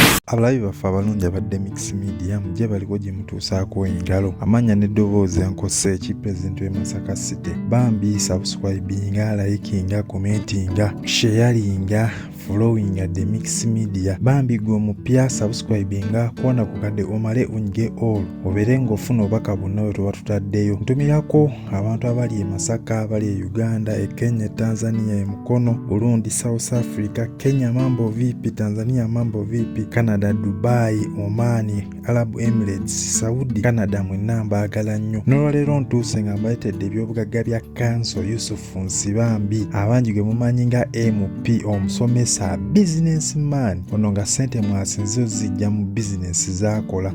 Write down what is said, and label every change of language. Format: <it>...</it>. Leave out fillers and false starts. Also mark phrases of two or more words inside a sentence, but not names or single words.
<lg>Abalabi baffe abalungi abadde Mix Media mujje baliko gye mutuusaako engalo. Amanya n'eddoboozi Nkosse Pulezidenti w'e Masaka City. Bambi subscribinga, likinga, commentinga, sharinga,</lg> <en>following the Mix Media.</en> <lg>Bambi gwe omupya subscribinga kuona ku kadde omale unyige all. Obeere ng'ofuna obubaka bwonna bwe tuba tutaddeyo. Ntumirako abantu abali e Masaka, abali e Uganda, e Kenya, Tanzania, e Mukono,</lg> <sw>Burundi, South Africa, Kenya mambo vipi, Tanzania mambo vipi,</sw> <lg>Canada, Dubai, Omani, Arab Emirates, Saudi, Canada mwenna mbaagala nnyo. N'olwaleero ntuuse nga mbaletedde ebyobugagga bya Kanso Yusufu Nsibambi, abangi gwe mumanyi nga MP, omusomesa, businessman. Ono nga ssente mwasinze ozijja mu bizinesi z'akola.</lg>